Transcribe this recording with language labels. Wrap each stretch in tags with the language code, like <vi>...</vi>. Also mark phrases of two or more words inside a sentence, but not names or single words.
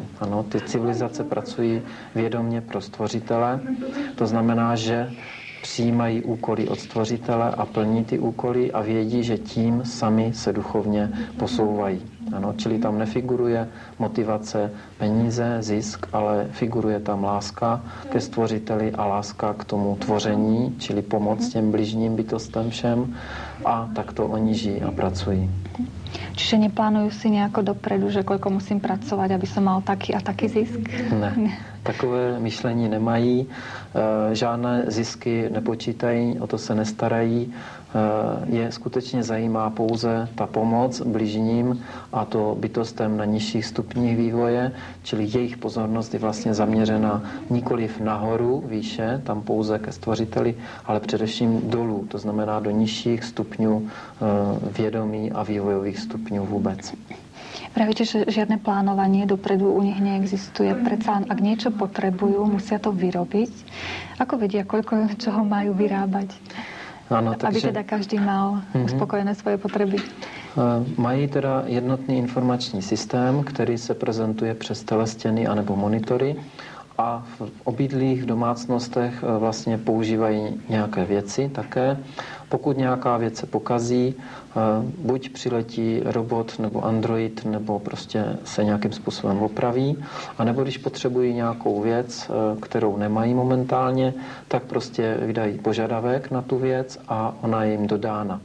<cs>Ano, ty civilizace pracují vědomě pro stvořitele, to znamená, že přijímají úkoly od stvořitele a plní ty úkoly a vědí, že tím sami se duchovně posouvají. Ano, čili tam nefiguruje motivace, peníze, zisk, ale figuruje tam láska ke stvořiteli a láska k tomu tvoření, čili pomoc těm bližním bytostem všem, a takto oni žijí a pracují.</cs> <sk>Čiže neplánujú si nejako dopredu, že koľko musím pracovať, aby som mal taký a taký zisk?</sk> <cs>Ne. Takové myšlení nemají, žádné zisky nepočítají, o to se nestarají. Je skutečně zajímá pouze ta pomoc bližním, a to bytostem na nižších stupních vývoje, čili jejich pozornost je vlastně zaměřena nikoliv nahoru, výše, tam pouze ke stvořiteli, ale především dolů, to znamená do nižších stupňů vědomí a vývojových stupňů vůbec.</cs> <sk>Pravíte, že žiadne plánovanie dopredu u nich neexistuje. Predsa, ak niečo potrebujú, musia to vyrobiť. Ako vedia, koľko čoho majú vyrábať?</sk> <cs>Ano, takže,</cs> <sk>aby teda každý mal uspokojené svoje potreby.</sk> <cs>Mají teda jednotný informační systém, který se prezentuje přes telestěny anebo monitory, a v obydlích, v domácnostech vlastně používají nějaké věci také. Pokud nějaká věc se pokazí, buď přiletí robot nebo android, nebo prostě se nějakým způsobem opraví, anebo když potřebují nějakou věc, kterou nemají momentálně, tak prostě vydají požadavek na tu věc a ona je jim dodána.</cs>